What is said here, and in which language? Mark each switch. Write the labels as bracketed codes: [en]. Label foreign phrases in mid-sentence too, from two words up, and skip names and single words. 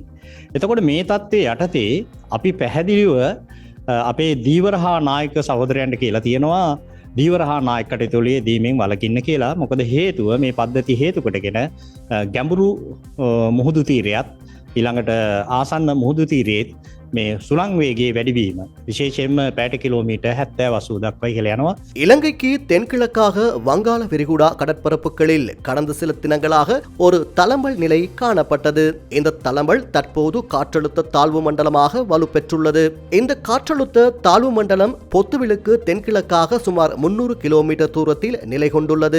[si] එතකොට මේ தත්ත්වයේ යටතේ අපි පැහැදිලිව අපේ දීවර හා නායක සහෝදරයන්ට කියලා තියෙනවා දීවර හා නායක කටයුතුලේ දීමෙන් වළකින්න කියලා. මොකද හේතුව මේ පද්ධති හේතු කොටගෙන ගැඹුරු මුහුදු තීරයත් ඊළඟට ආසන්න මුහුදු තීරයේත් මේ සුළං වේගයේ වැඩිවීම විශේෂයෙන්ම පැයට කිලෝමීටර් 70-80 දක්වා ඉහළ යනවා. [ta] இலங்கைக்கு தென்கிழக்காக வங்காள விரிகுடா கடற்பரப்புகளில் கடந்த சில தினங்களாக ஒரு தளம்பல் நிலை காணப்பட்டது. இந்த தளம்பல் தற்போது காற்றழுத்த தாழ்வு மண்டலமாக வலுப்பெற்றுள்ளது. இந்த காற்றழுத்த தாழ்வு மண்டலம் பொத்துவிலுக்கு தென்கிழக்காக சுமார் 300 கிலோமீட்டர் தூரத்தில் நிலை கொண்டுள்ளது.